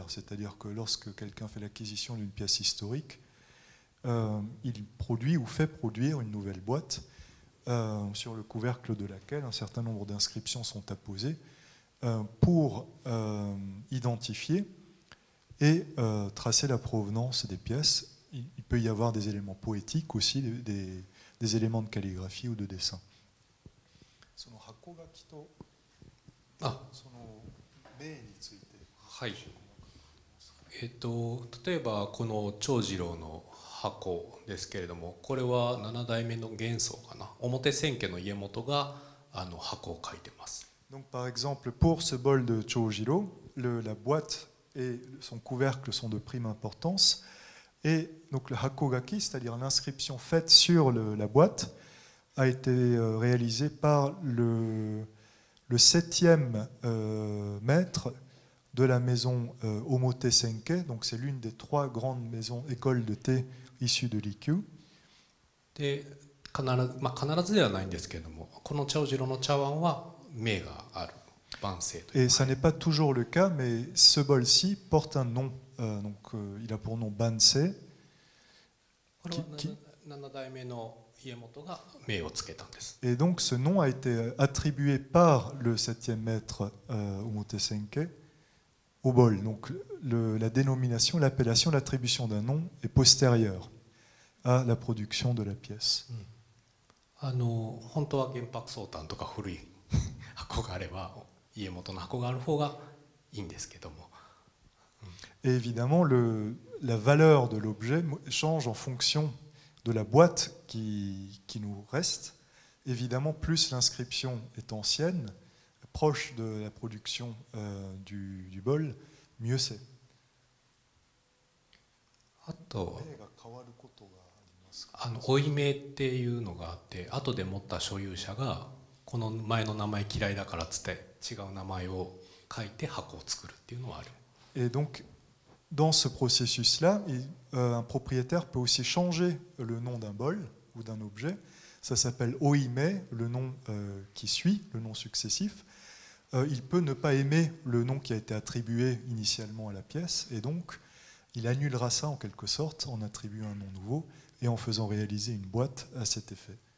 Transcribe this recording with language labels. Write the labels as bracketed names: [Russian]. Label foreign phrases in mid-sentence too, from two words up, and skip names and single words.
[French] C'est-à-dire que lorsque quelqu'un fait l'acquisition d'une pièce historique, il produit ou fait produire une nouvelle boîte sur le couvercle de laquelle un certain nombre d'inscriptions sont apposées pour identifier et tracer la provenance des pièces. Il peut y avoir des éléments poétiques aussi, des éléments de calligraphie ou de dessin. Ouais. [Japanese] 例えばこの長次郎の箱ですけれども、これは7代目の元宗かな、表千家の家元が箱を書いてます。 [French] Donc par exemple pour ce bol de Chojiro, la boîte et son couvercle sont de prime importance, et donc le hakogaki, c'est-à-dire l'inscription faite sur la boîte, a été réalisée par le 7e maître de la maison Omote Senke, donc c'est l'une des 3 grandes écoles de thé issues de l'Ikkyu. [Japanese] で必ずではないんですけれども、この長次郎の茶碗は名がある。 [French] Et ça n'est pas toujours le cas, mais ce bol-ci porte un nom. Donc, il a pour nom Bansei. [Japanese] これは7代目の家元が名をつけたんです。 [French] Et donc ce nom a été attribué par le 7e maître Omotesenke au bol. Donc la dénomination, l'appellation, l'attribution d'un nom est postérieure à la production de la pièce. [Japanese] 本当は原白草炭とか古い箱があれば家元の箱がある方がいいんですけども。 [French] Et évidemment, la valeur de l'objet change en fonction de la boîte qui nous reste. Évidemment, plus l'inscription est ancienne, proche de la production du bol, mieux c'est. [Japanese] あと負い目っていうのがあって、後で持った所有者がこの前の名前嫌いだからっつって違う名前を書いて箱を作るっていうのはある。 [French] Et donc, dans ce processus-là, un propriétaire peut aussi changer le nom d'un bol ou d'un objet. Ça s'appelle oime, le nom qui suit, le nom successif. Il peut ne pas aimer le nom qui a été attribué initialement à la pièce, et donc il annulera ça en quelque sorte en attribuant un nom nouveau et en faisant réaliser une boîte à cet effet.